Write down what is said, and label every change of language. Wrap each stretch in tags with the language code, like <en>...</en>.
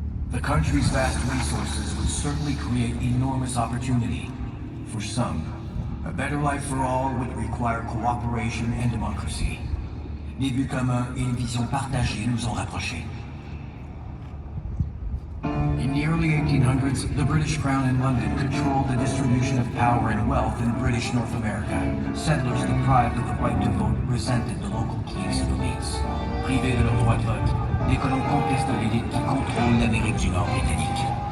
<en>The country's vast resources would certainly create enormous opportunity. For some, a better life for all would require cooperation and democracy.</en> <fr>Des buts communs et une vision partagée nous ont rapprochés.</fr> <en>In the early 1800s, the British Crown in London controlled the distribution of power and wealth in British North America. Settlers deprived of the right to vote resented the local cliques and elites.</en> <fr>Privés de leur droit de vote, les colons contestent l'élite qui contrôle l'Amérique du Nord britannique.</fr>